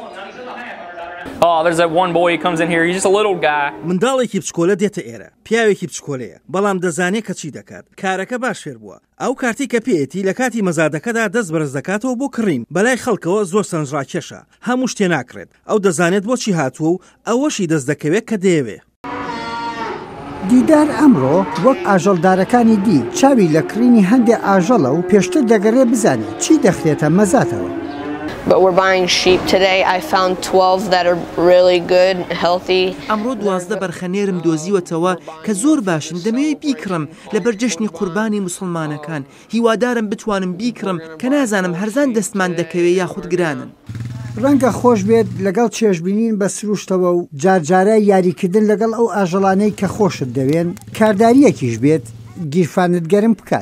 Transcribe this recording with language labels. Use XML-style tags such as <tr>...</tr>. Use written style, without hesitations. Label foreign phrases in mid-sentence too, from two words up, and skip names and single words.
<ckb>منداڵێکی بچکۆلە دێتە ئێرە پیاوێکی بچکۆلەیە بەڵام دەزانێت کە چی دەکات کارەکە باش فێر بووە ئەو کارتی کە پێێتی لە کاتی مەزادەکەدا دەست بەرز دەکاتەوە بۆ کڕین بەلای خەڵکەوە زۆر سەنجڕاکێشە هەموو شتێ ناکرێت ئەو دەزانێت بۆچی هاتووە و ئەوەشی دەست دەکەوێت کە دەیەوێ. دیدار ئەمڕۆ وەک ئاژەڵدارەکانی دی چاوی لە کڕینی هەندێک ئاژەڵە و پێشتر دەگەڕێ بزانێت چی دەخرێتە مەزاتەوە.</ckb> <en>But we're buying sheep today. I found 12 that are really good, healthy.</en> <ckb>ئەمڕۆ 12 بەرخەنێرم دۆزیوەتەوە کە زۆر باشن دەمەوێت بیکڕم لەبەر جەژنی قوربانی موسڵمانەکان هیوادارم بتوانم بیکڕم کە نازانم هەرزان دەستمان دەکەوێت یاخود گرانن. ڕەنگە خۆش بێت لەگەڵ چێژبینین بە سروشتەوە و جارجارە یاریکردن لەگەڵ ئەو ئاژەڵانەی کە خۆشت دەوێن کارداریەکیش بێت گیرفانت گەرم بکات.</ckb>